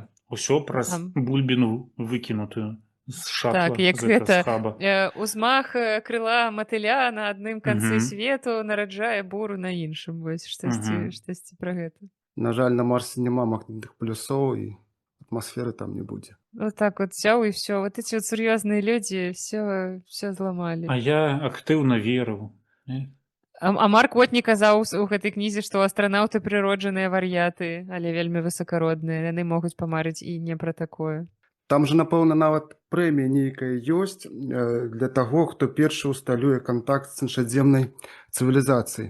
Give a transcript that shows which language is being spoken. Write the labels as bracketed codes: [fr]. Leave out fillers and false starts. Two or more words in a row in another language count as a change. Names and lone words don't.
[be] Усё праз бульбіну выкінутую. Так, як гэта узмах крыла матыля на адным канцы свету нараджае буру на іншым. Вось штосьці пра гэта. На жаль, на Марсе няма магнітных полюсоў і атмасферы там не будзе. [ru] Вот так вот взяў і все. Вот эти вот сур'ёзныя людзі все зламалі. [be] А я актыўна верыў. А Марк Уотні казаў у гэтай кнізе, што астранаўты прыроджаныя вар'яты, але вельмі высакародныя. Яны могуць памарыць і не пра такое. Там жа, напэўна, нават прэмія нейкая ёсць для таго, хто першы ўсталюе кантакт з іншаземнай цывілізацыяй.